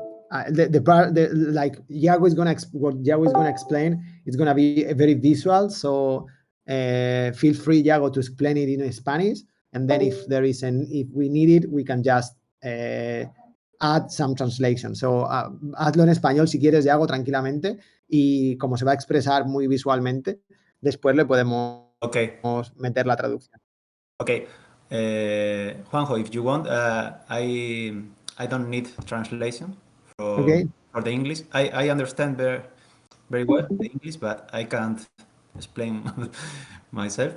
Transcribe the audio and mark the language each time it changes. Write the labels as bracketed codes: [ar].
[en] Like Yago is gonna explain, it's gonna be very visual. So feel free, Yago, to explain it in Spanish, and then if we need it, we can just add some translation. [es] So hazlo en español si quieres, Yago, tranquilamente, y como se va a expresar muy visualmente, después le podemos meter la traducción. [en] Okay. Juanjo, if you want, I don't need translation for the English. I understand very well the English, but I can't explain myself.